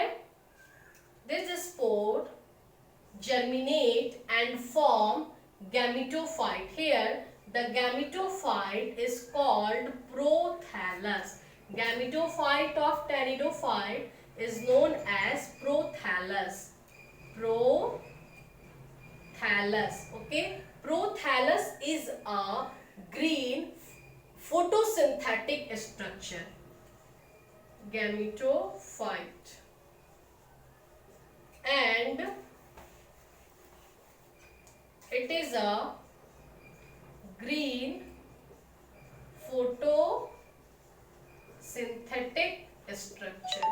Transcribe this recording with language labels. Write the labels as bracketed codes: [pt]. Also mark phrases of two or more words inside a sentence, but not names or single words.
[en] This spore germinate and form gametophyte. Here the gametophyte is called prothallus. Gametophyte of pteridophyte is known as prothallus. Prothallus. Okay, prothallus is a green photosynthetic structure. Gametophyte. And it is a green photosynthetic structure.